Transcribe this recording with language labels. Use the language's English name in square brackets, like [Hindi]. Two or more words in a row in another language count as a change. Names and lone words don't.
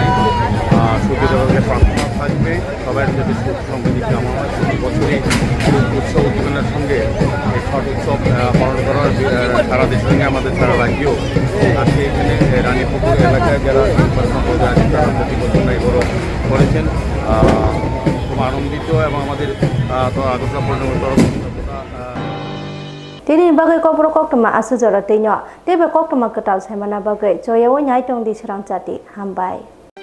[Bangla] সূর্য দেবতাকে প্রার্থনা থাকবে সবাই যদি সুখ সমৃদ্ধি কামনা হয় প্রতি বছরই খুব উৎসব উদ্দীপনার সঙ্গে এই ছট উৎসব পালন করার সারা দেশের সঙ্গে আমাদের সারা রাজ্যেও আজকে এখানে রানীপুকুর এলাকায় যারা সম্প্রদায় আছে তারা প্রতি বছর এগুলো করেছেন। খুব আনন্দিত এবং আমাদের আদর্শ পূর্ণিমার তরফ [Kok Borok] Tini bagai kau pro kok tema asu jara tino, tebe kok tema ketal saya mana bagai, joya wo nyai tong di serang jati, hambai.